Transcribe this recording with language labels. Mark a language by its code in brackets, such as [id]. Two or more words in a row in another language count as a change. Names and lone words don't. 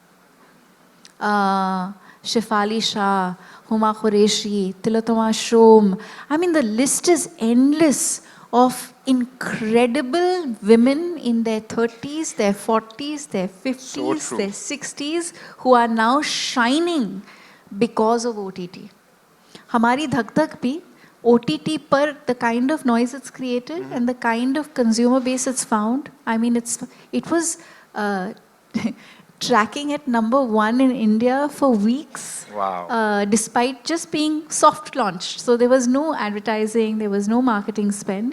[en] Shefali Shah, Huma Qureshi, Tilottama Shom. I mean, the list is endless of incredible women in their 30s, their 40s, their 50s, their 60s who are now shining because of OTT. [hi] हमारी धक-धक भी OTT पर [en] the kind of noise it's created and the kind of consumer base it's found. I mean, it was tracking at #1 in India for weeks. Wow. Despite just being soft launched. So there was no advertising, there was no marketing spend.